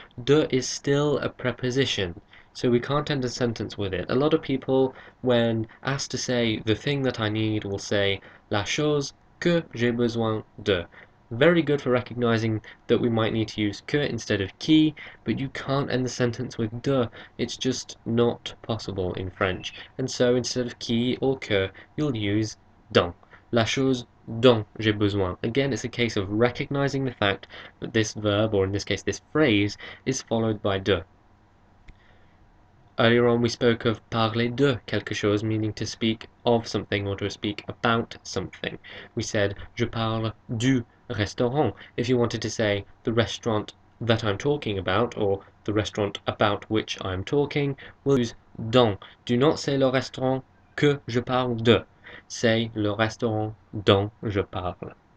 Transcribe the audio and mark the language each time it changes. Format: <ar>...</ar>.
<en>De is still a preposition, so we can't end a sentence with it. A lot of people, when asked to say the thing that I need, will say</en> <fr>la chose que j'ai besoin de.</fr> <en>Very good for recognizing that we might need to use que instead of qui, but you can't end the sentence with de. It's just not possible in French. And so instead of qui or que, you'll use dont.</en> <fr>La chose dont j'ai besoin.</fr> <en>Again, it's a case of recognizing the fact that this verb, or in this case this phrase, is followed by de. Earlier on we spoke of</en> <fr>parler de quelque chose,</fr> <en>meaning to speak of something or to speak about something. We said</en> <fr>je parle du restaurant.</fr> <en>If you wanted to say the restaurant that I'm talking about, or the restaurant about which I'm talking, we'll use dont. Do not say</en> <fr>le restaurant que je parle de. C'est le restaurant dont je parle.</fr>